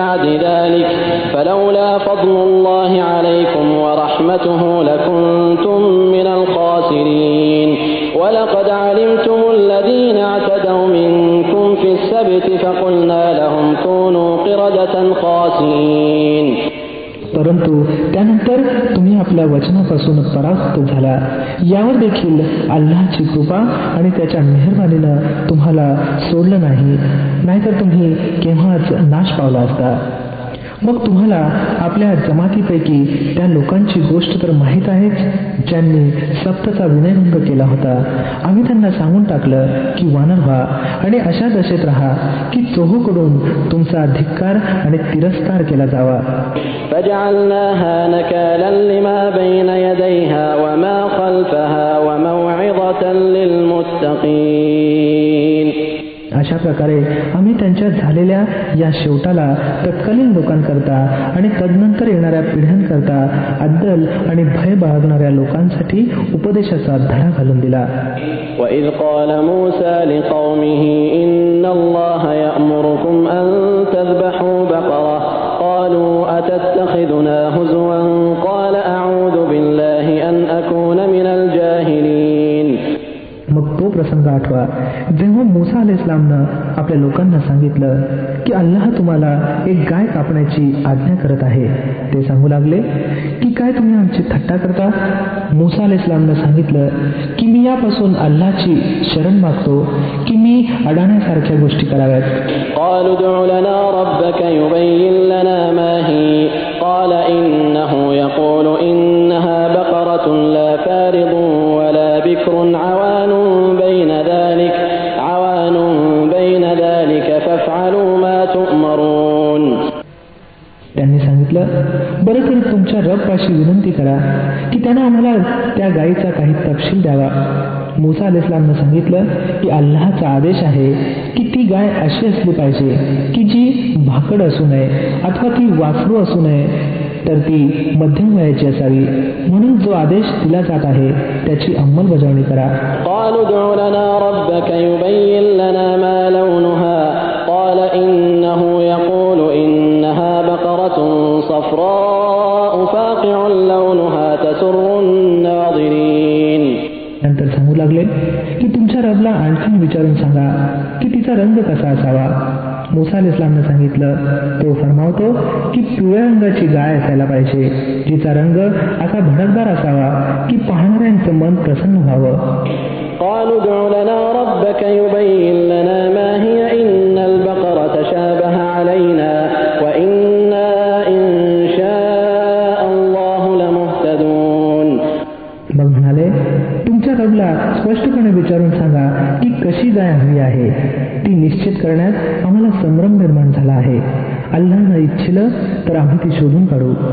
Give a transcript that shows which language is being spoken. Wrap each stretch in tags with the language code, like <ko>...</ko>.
<ar>فلولا فضل الله عليكم ورحمته لكنتم من الخاسرين ولقد علمتم الذين اعتدوا منكم في السبت فقلنا لهم كونوا قردة خاسئين.</ar> <mr>परंतु त्यानंतर तुम्ही आपल्या वचनापासून परावृत्त झाला. यावर देखील अल्लाहची कृपा आणि त्याच्या मेहरबानीनं तुम्हाला सोडलं नाही, नाहीतर तुम्ही केव्हाच नाश पावला असता. मग तुम्हाला आपल्या जमातीपैकी त्या लोकांची गोष्ट तर माहीत आहेच ज्यांनी सप्तचा विनयभंग केला होता. आम्ही त्यांना सांगून टाकलं की वानर व्हा आणि अशा दशेत राहा की चोहूकडून तुमचा धिक्कार आणि तिरस्कार केला जावा.</mr> <ar>فجعلناها نكالا لما بين يديها وما خلفها وموعظة للمتقين.</ar> <mr>अशा प्रकारे आम्ही त्यांच्या झालेल्या या शेवटाला तत्कालीन लोकांकरता आणि तदनंतर येणाऱ्या पिढ्यांकरता अद्दल आणि भय बाळगणाऱ्या लोकांसाठी उपदेशाचा धडा घालून दिला.</mr> <ar>وَإِذْ قَالَ مُوسَى لِقَوْمِهِ إِنَّ اللَّهَ يَأْمُرُكُمْ أَن تَذْبَحُوا بَقَرَةً قَالُوا أَتَتَّخِذُنَا هُزُوًا قَالَ أَعُوذُ بِاللَّهِ أَنْ أَكُونَ مِنَ الْجَاهِلِينَ.</ar> <mr>मग तो प्रसंग आठवा जेव्हा मूसा अलैहिस्सलामनं आपल्या लोकांना सांगितलं की अल्लाह तुम्हाला एक गाय कापण्याची आज्ञा करत आहे. ते सांगू लागले की काय तुम्ही आमची थट्टा करता? मूसा अलैहिस्सलामने सांगितलं की मी यापासून अल्लाहची शरण मागतो की मी अडाण्यासारख्या गोष्टी कराव्यात.</mr> <ar>قالوا ادع لنا ربك يبين لنا ما هي قال إنه يقول إنها بقرة لا فارض ولا بكر عوان بين ذلك فافعلوا ما تؤمرون.</ar> <mr>त्यांनी सांगितलं बरं तरी तुमच्या रबपाशी विनंती करा की त्यानं आम्हाला त्या गायीचा काही तपशील द्यावा. मूसा अलैहिस्सलामने सांगितलं की अल्लाहचा आदेश आहे की ती गाय अशी असली पाहिजे की जी भाकड असू नये अथवा ती वासरू असू नये, तर ती मध्यम वयाची असावी. म्हणून जो आदेश दिला जात आहे त्याची अंमलबजावणी करा.</mr> <ar>قالوا ادع لنا ربك يبين لنا ما لونها قال إنه يقول إنها بقرة صفراء فاقع لونها تسر الناظرين.</ar> <mr>नंतर सांगू लागले की तुमच्या रबला आणखीन विचारून सांगा की तिचा रंग कसा असावा. मूसा अलैहिस्सलामने सांगितलं तो फरमावतो की पिवळ्या रंगाची गाय असायला पाहिजे, जिचा रंग असा भडकदार असावा की पाहणाऱ्यांचं मन प्रसन्न व्हावं.</mr> <ar>قالوا ادع لنا ربك يبين لنا ما هي إن البقرة تشابه علينا وإنا إن شاء الله لمهتدون.</ar> <mr>मग म्हणाले तुमच्या रबला स्पष्टपणे विचारून सांगा की कशी गाय हवी आहे. ती निश्चित करण्यात आम्हाला संभ्रम निर्माण झाला आहे. अल्लाहनं इच्छिलं तर आम्ही ती शोधून काढू.</mr>